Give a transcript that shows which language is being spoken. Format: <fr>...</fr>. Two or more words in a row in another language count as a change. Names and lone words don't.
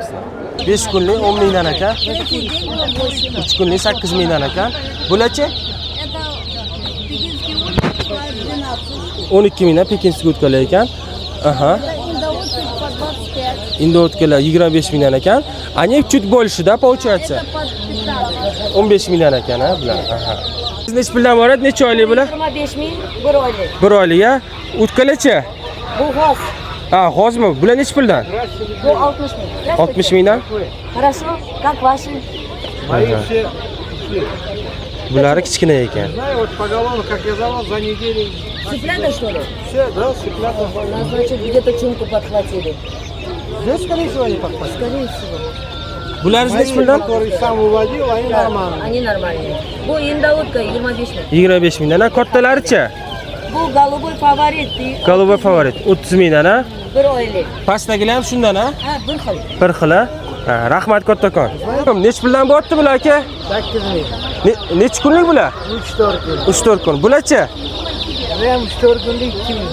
<uz>5 kunlik 10 mingdan ekan. 3 kunlik 8 mingdan ekan. Bularchi? 12 mingdan pekinskiy utkalar ekan. Aha. Indoutkalar 25 mingdan ekan.</uz> <ru>Они чуть больше, да, получается?</ru> <uz>15 mingdan ekan, ha, bular. Aha. Siz nech puldan boradi? Necha oylik bular? 25 ming, 1 oylik. 1 oylik, ha? Utkalarchi? Bu g'oz. Ha, g'ozmi? Bular nech puldan? Bu 60 ming. 60 mingdan?</uz> <ru>Хорошо, как ваши?</ru> <uz>Bular kichkina ekan.</uz> <ru>Знаю, вот поголовно, как я завал за неделю. Цыплята, что ли? Все, да, цыплята. Значит, где-то чумку подхватили. Здесь, скорее всего, они подпали. Скорее всего.</ru> <uz>Bular nech puldan?</uz> <ru>Который сам уводил, они Да, нормальные. они нормальные.</ru> <uz>Bu indavutka 25 ming. 25 mingdan, ha? Kattalarichi? Bu голубой фаворит. Golubay favorit 30 mingdan, ha? 1 oylik. Pastdagilar ham shundan, ha? Ha, bir xil. Bir xil, ha? Ha, rahmat kattakon. Nech puldan bo'pti bular aka? 8 ming. Nech kunlik bular? 3-4 kun. 3-4 kun. Bularchi? Hem 3-4 kunlik 2 ming.</uz>